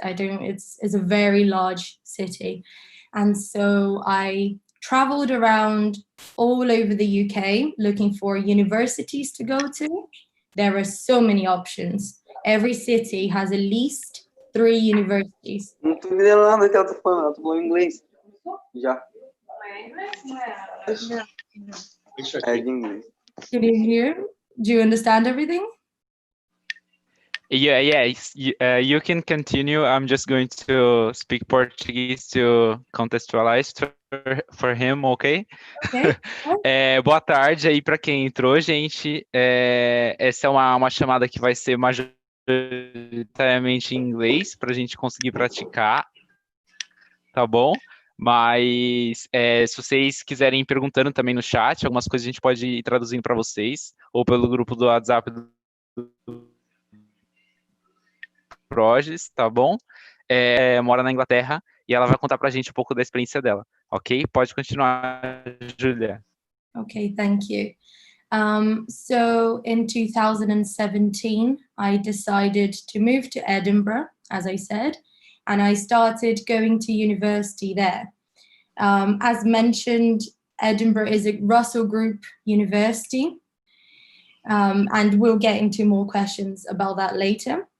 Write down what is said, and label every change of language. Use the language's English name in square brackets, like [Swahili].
[English] It's a very large city. And so I traveled around all over the UK looking for universities to go to. There are so many options. Every city has at least 3 universities. [Portuguese] Não tô entendendo nada que ela tá falando, ela tá falando inglês. Já. É de inglês. [English] Can you hear? Do you understand everything? Yeah, you can continue. I'm just going to speak Portuguese to contextualize for him, okay? Okay. [Portuguese] Boa tarde aí para quem entrou, gente. Essa é uma chamada que vai ser majoritariamente em inglês para a gente conseguir praticar, tá bom? Mas se vocês quiserem ir perguntando também no chat, algumas coisas a gente pode ir traduzindo para vocês, ou pelo grupo do WhatsApp do Projes, tá bom? Mora na Inglaterra e ela vai contar pra gente um pouco da experiência dela, ok? Pode continuar, Júlia. [English] Okay, thank you. So in 2017, I decided to move to Edinburgh, as I said, and I started going to university there. As mentioned, Edinburgh is a Russell Group university, and we'll get into more questions about that later.